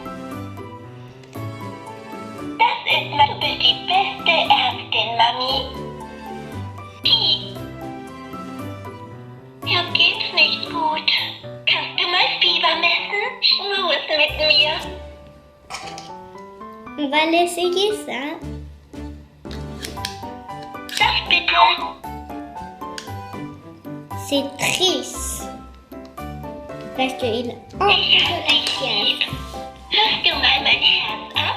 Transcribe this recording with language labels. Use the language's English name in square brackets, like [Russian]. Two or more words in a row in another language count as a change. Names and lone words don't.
[German] Das ist natürlich die beste Ärztin, Mami. Mir geht's nicht gut. Kannst du mal Fieber messen? Schmus mit mir. [French] On va l'essayer ça. [German] Saft bitte. [French] C'est triste. Parce qu'il est un [German] Ich hab dich lieb. Hörst du mal mein Herz ab?